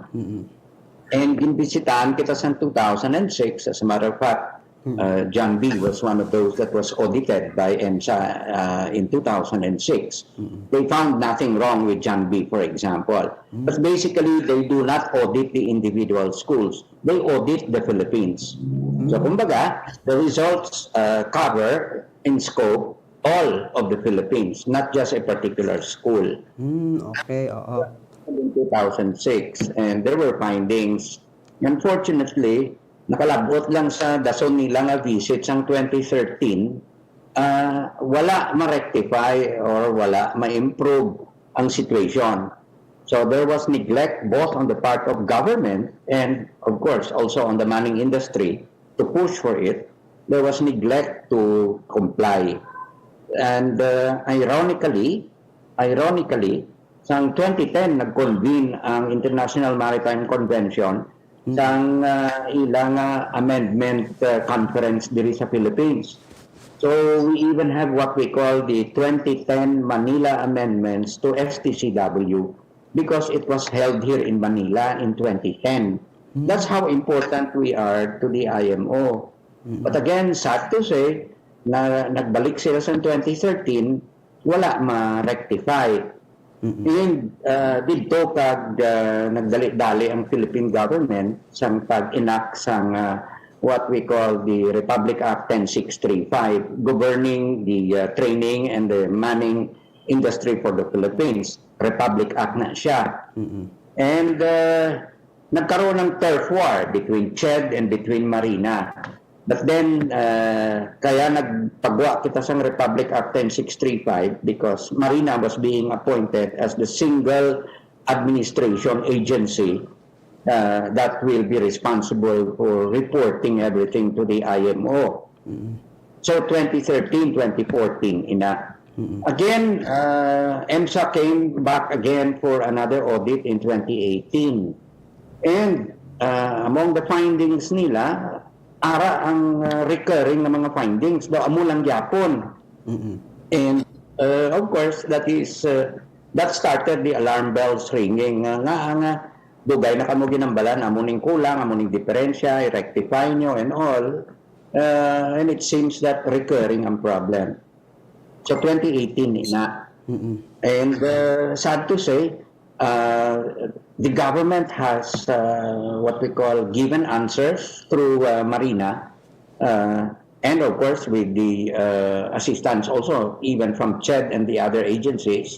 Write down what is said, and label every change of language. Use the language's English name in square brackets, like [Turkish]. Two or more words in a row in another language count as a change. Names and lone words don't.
[Hiligaynon] And gimbisitahan kita sa 2006, [English] as a matter of fact, John B. was one of those that was audited by EMSA in 2006. They found nothing wrong with John B., for example. But basically, they do not audit the individual schools. They audit the Philippines. So, kumbaga, the results cover in scope all of the Philippines, not just a particular school. Okay, In 2006, and there were findings. Unfortunately, [Hiligaynon] nakalabot lang sa dason nila nga visit sang 2013, wala ma-rectify or wala ma-improve ang situation. [English] So there was neglect both on the part of government and, of course, also on the mining industry to push for it. There was neglect to comply. And ironically, [Hiligaynon] sang 2010 nag-convene ang International Maritime Convention sang ilang amendment conference diri sa Philippines. [English] So we even have what we call the 2010 Manila Amendments to FTCW because it was held here in Manila in 2010. That's how important we are to the IMO. But again, sad to say, [Hiligaynon] na nagbalik sila sa 2013, wala ma-rectify. Dito kag nagdali-dali ang [English] Philippine government [Hiligaynon] sang pag-enact sang [English] what we call the Republic Act 10635 governing the training and the manning industry for the Philippines. Republic Act [Hiligaynon] na siya. [English] And [Filipino] nagkaroon ng [English] turf war between CHED and between Marina. But then, [Hiligaynon] kaya nagpagwa kita sa [English] Republic Act 10635 because Marina was being appointed as the single administration agency that will be responsible for reporting everything to the IMO. So 2013, 2014, Again, EMSA came back again for another audit in 2018. And among the findings [Hiligaynon] nila, ara ang recurring na mga findings daw amo lang gyapon. [English] And of course that started the alarm bells ringing [Hiligaynon] nga dugay na kamo ginambalan amo ning kulang amo ning diferensya i-rectify nyo [English] and all and it seems that recurring ang problem. So 2018 na. And sad to say the government has what we call given answers through Marina and of course with the assistance also even from CHED and the other agencies.